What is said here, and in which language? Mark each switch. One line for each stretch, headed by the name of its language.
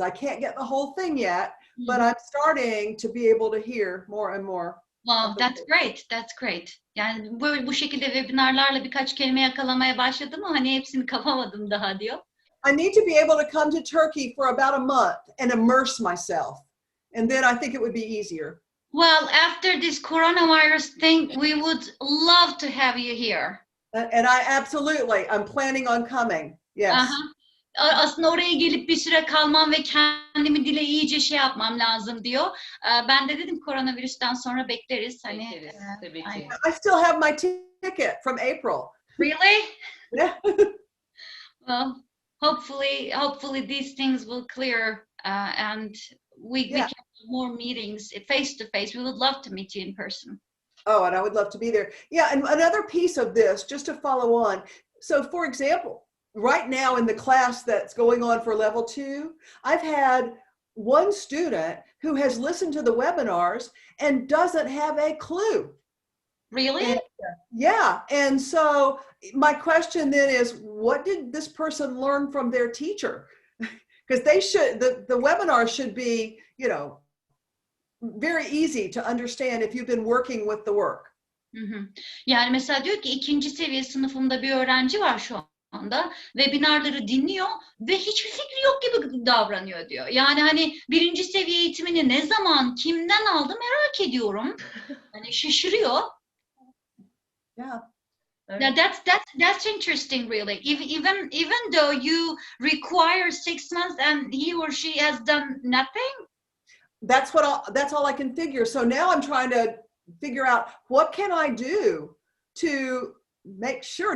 English: I can't get the whole thing yet, but I'm starting to be able to hear more and more. Wow, that's great. That's great.
Turkish: Yani bu şekilde webinarlarla birkaç kelime yakalamaya başladım ama hani hepsini kapamadım daha diyor.
English: I need to be able to come to Turkey for about a month and immerse myself. And then I think it would be easier. Well, after this coronavirus thing, we would love to have you here. And I'm planning on coming. Yes.
Turkish: Aslında oraya gelip bir süre kalmam ve kendimi dile iyice yapmam lazım diyor. Ben de dedim koronavirüsten sonra bekleriz. Bekleriz, tabii ki.
English: I still have my ticket from April. Really? Yeah. Well, hopefully these things will clear and we can have more meetings face to face. We would love to meet you in person. Oh, and I would love to be there. Yeah, and another piece of this, just to follow on. So for example, right now in the class that's going on for level 2, I've had one student who has listened to the webinars and doesn't have a clue. Really? And so my question then is, what did this person learn from their teacher? Because the webinar should be, very easy to understand if you've been working with the work.
Turkish: Yani mesela diyor ki 2. seviye sınıfımda bir öğrenci var şu anda webinarları dinliyor ve hiçbir fikri yok gibi davranıyor diyor. Yani hani birinci seviye eğitimini ne zaman, kimden aldı merak ediyorum. Hani şaşırıyor.
English: Yeah. Now that's interesting, really. Even though you require 6 months and he or she has done nothing. That's all I can figure. So now I'm trying to figure out what can I do to make sure.